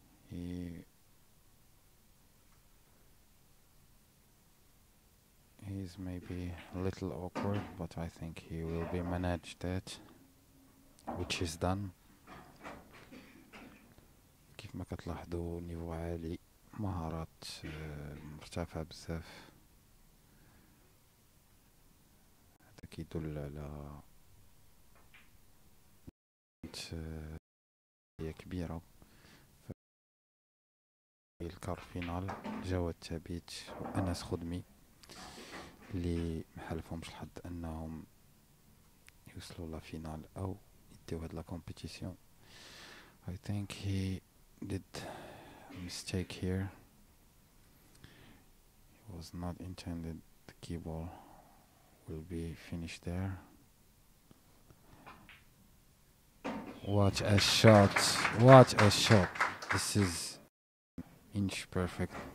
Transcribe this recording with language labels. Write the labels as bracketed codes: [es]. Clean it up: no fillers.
[en] He's maybe a little awkward, but I think he will be managed it, which is done. [ar] كيف ما كتلاحظوا نيفو عالي، مهارات مرتفعة بزاف. هذا كيدل على هي كبيرة. الكار فينال جواد ثابت وأنس خدمي اللي محالفهمش الحظ انهم يوصلوا لا فينال او يديو هاد لا كومبيتيسيون. [en] I think he did a mistake here. It was not intended the key ball will be finished there. What a shot, what a shot. This is inch perfect.